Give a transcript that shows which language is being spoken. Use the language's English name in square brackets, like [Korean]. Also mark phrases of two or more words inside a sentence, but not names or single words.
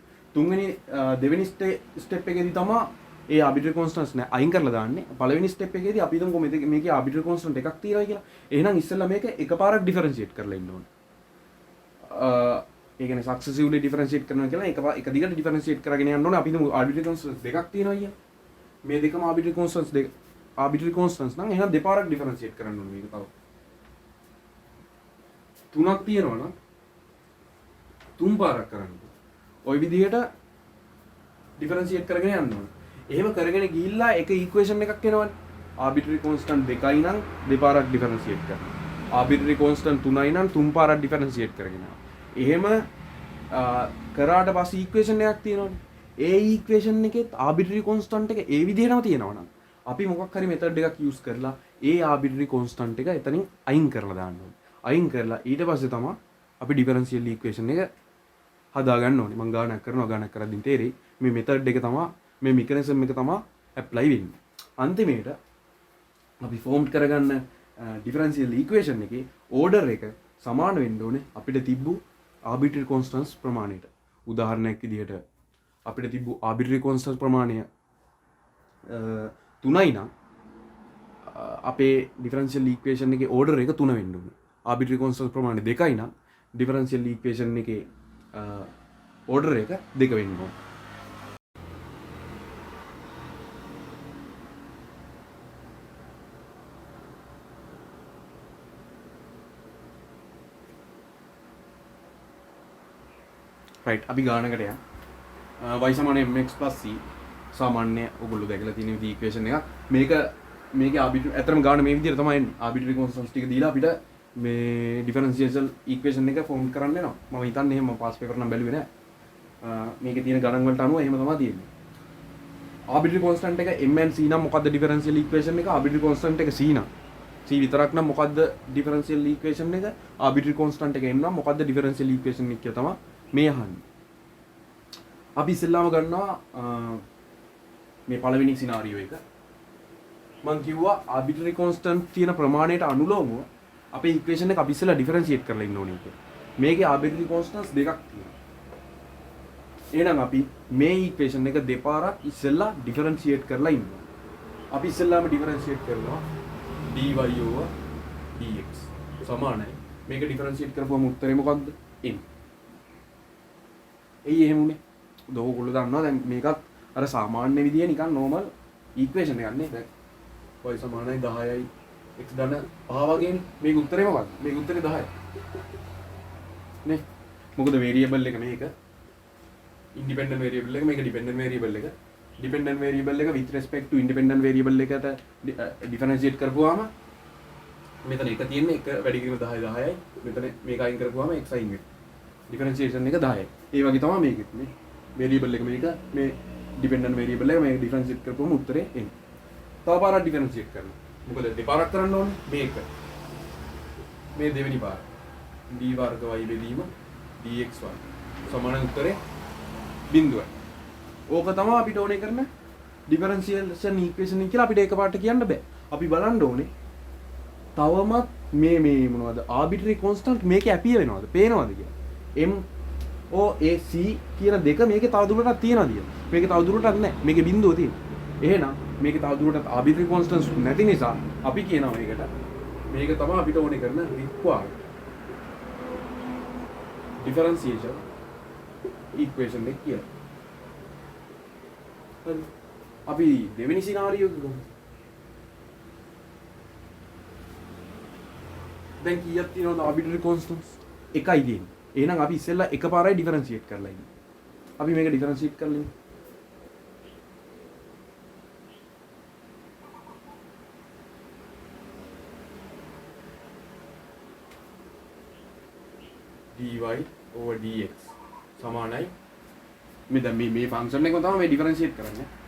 [Sinhala] තුන්වෙනි දෙවෙනි step එකේදී තමයි ඒ [English] arbitrary constants [Sinhala] නේ අයින් කරලා දාන්නේ. පළවෙනි step එකේදී අපි හිතමුකෝ මේකේ [English] arbitrary constant [Sinhala] එකක් තියෙනවා කියලා. එහෙනම් ඉස්සෙල්ලා මේක එකපාරක් differentiate කරලා ඉන්න ඕනේ. ඒ කියන්නේ [English] successively differentiate [Sinhala] කරනවා කියලා එක දිගට differentiate කරගෙන යන්න ඕනේ. අපි හිතමු [English] arbitrary constants [Sinhala] දෙකක් තියෙනවා අයියා. මේ දෙකම [English] arbitrary constants [Sinhala] දෙක [English] arbitrary constants [Sinhala] නම් එහෙනම් දෙපාරක් differentiate කරන්න ඕනේ මේක තව. තුනක් තියෙනවා නම් තුන් පාරක් කරන්න. ওই විදිහට differentiate කරගෙන යන්න ඕනේ. එහෙම කරගෙන ගිහිල්ලා එක equation එකක් එනවනේ. [English] arbitrary constant [Sinhala] දෙකයි නම් දෙපාරක් differentiate කරනවා. [English] arbitrary constant [Sinhala] තුනයි නම් තුන් පාරක් differentiate කරගෙන යනවා. එහෙම කරාට පස්සේ equation එකක් තියෙනවනේ. ඒ equation එකෙත් [English] arbitrary constant [Sinhala] එක ඒ විදිහටම තියෙනවා නම් අපි මොකක් හරි method එකක් use කරලා ඒ [English] arbitrary constant [Sinhala] එක එතනින් අයින් කරලා දාන්න ඕනේ. අයින් කරලා ඊට පස්සේ තමයි අපි [English] differential equation [Sinhala] එක හදාගන්න ඕනේ. මම ගානක් කරද්දී තේරෙයි මේ method එක තමයි මේ mechanism එක තමයි apply වෙන්නේ. අන්තිමේට අපි form කරගන්න [English] differential equation [Sinhala] එකේ order එක සමාන වෙන්න ඕනේ අපිට තිබ්බු [English] arbitrary constants [Sinhala] ප්‍රමාණයට. උදාහරණයක් විදිහට අපිට තිබ්බු [English] arbitrary constants [Sinhala] ප්‍රමාණය 3යි නම් අපේ [English] differential equation [Sinhala] එකේ order එක 3 වෙන්න ඕනේ. [English] arbitrary constants [Sinhala] ප්‍රමාණය 2යි නම් [English] differential equation [Sinhala] එකේ order එක 2 වෙන්න ඕනේ. right අපි ගානකට යන්න. y සමාන mx + c සාමාන්‍ය ඔයගොල්ලෝ දැකලා තියෙන විදිහ ඉක්වේෂන් එකක්. මේකේ arbitrary ඇත්තටම ගාන මේ විදිහට තමයි එන්නේ. [English] arbitrary constants [Sinhala] ටික දීලා අපිට මේ [English] differential equation [Sinhala] එක form කරන්න වෙනවා. මම හිතන්නේ එහෙම [English] pass paper [Sinhala] නම් බැලුවේ නෑ. මේකේ තියෙන ගණන් වලට අනුව එහෙම තමයි තියෙන්නේ. [English] arbitrary constant [Sinhala] එක [English] m and c [Sinhala] නම් මොකද්ද [English] differential equation [Sinhala] එක? [English] arbitrary constant [Sinhala] එක c නම් c විතරක් නම් මොකද්ද [English] differential equation [Sinhala] එක? [English] arbitrary constant [Sinhala] එක m නම් මොකද්ද [English] differential equation [Sinhala] එක කියලා තමයි මේ අහන්නේ. අපි ඉස්සෙල්ලාම ගන්නවා මේ පළවෙනි සිනාරියෝ එක. මම කිව්වා [English] arbitrary constant [Sinhala] තියෙන ප්‍රමාණයට අනුලෝමව අපේ equation එක අපි ඉස්සෙල්ලා differentiate කරලා ඉන්න ඕනේ කියලා. මේකේ [English] arbitrary constants [Sinhala] දෙකක් තියෙනවා. එහෙනම් අපි මේ equation එක දෙපාරක් ඉස්සෙල්ලා differentiate කරලා ඉන්නවා. අපි ඉස්සෙල්ලාම differentiate කරනවා [English] dy over dx [Sinhala] සමානයි. මේක differentiate කරපුවම උත්තරේ මොකක්ද? m. එයි එහෙම උනේ. ඔයගොල්ලෝ දන්නවා දැන් මේකත් අර සාමාන්‍ය විදිය නිකන් [English] normal equation [Sinhala] එකක් නේ. දැන් y සමානයි 10යි x ධන 5 වගේනේ. මේක උත්තරේ මොකක්ද? මේක උත්තරේ 10යි. නේ? මොකද variable එක මේක [English] independent variable [Sinhala] එක මේක [English] dependent variable [Sinhala] එක. [English] dependent variable [Sinhala] එක [English] with respect to independent variable [Sinhala] එකට differentiate කරපුවාම මෙතන එක තියෙන්නේ එක වැඩි කිරීම 10යි 10යි. මෙතන මේක අයින් කරපුවාම x අයින් වෙනවා. differentiation එක 10යි. ඒ වගේ තමයි මේකෙත් නේ. variable එක මේක මේ [English] dependent variable [Sinhala] එක මේක differentiate කරපුවම උත්තරේ එන්නේ. තව පාරක් differentiate කරනවා. මොකද දෙපාරක් කරන්න ඕනේ මේක. මේ දෙවෙනි පාර. d වර්ග y බෙදීම dx වර්ග. සමාන උත්තරේ බිඳුවයි. ඕක තමයි අපිට ඕනේ කරන [English] differentiation equation [Sinhala] එක කියලා අපිට එකපාරට කියන්න බෑ. අපි බලන්න ඕනේ තවමත් මේ මොනවද [English] arbitrary constant [Sinhala] මේකේ ඇපිය වෙනවද? පේනවද කියලා. m o a c කියන දෙක මේකේ තවදුරටත් තියනවාද කියලා. මේකේ තවදුරටත් නැහැ. මේකේ බිඳුව තියෙනවා. එහෙනම් මේකේ තවදුරටත් [English] arbitrary constants [Sinhala] නැති නිසා අපි කියනවා මේකට මේක තමයි අපිට ඕනේ කරන [English] required differentiation equation [Sinhala] එක කියලා. හරි. අපි දෙවෙනි සිනාරියෝ එක ගමු. දැන් කීයක් තියෙනවද [English] arbitrary constants? [Sinhala] එකයි තියෙන්නේ. එහෙනම් අපි ඉස්සෙල්ලා එකපාරයි differentiate කරලා ඉන්නේ. අපි මේක differentiate කරලා ඉන්නේ. [English] dy over dx [Sinhala] සමානයි මේ දැන් මේ ෆන්ක්ෂන් එකම තමයි මේ differentiate කරන්නේ.